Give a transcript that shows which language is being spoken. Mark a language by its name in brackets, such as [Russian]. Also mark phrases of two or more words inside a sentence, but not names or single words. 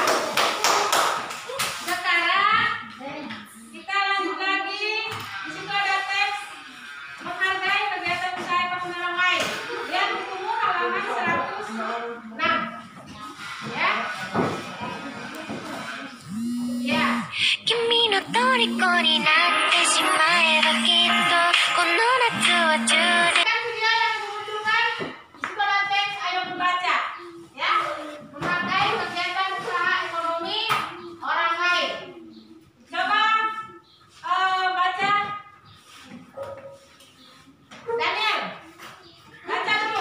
[Indonesian] Sekarang kita lanjut lagi. Di situ ada teks menghargai kegiatan usaha ekonomi orang lain. Lihat bukumu halaman 106. Ya. Ya. [Japanese] 君の虜になってしまえばきっとこの夏は充実 [Indonesian] Kan video yang dimunculkan di situ ada teks, ayo membaca. Ya. Menghargai kegiatan usaha ekonomi orang lain. Coba baca. Daniel, baca dulu.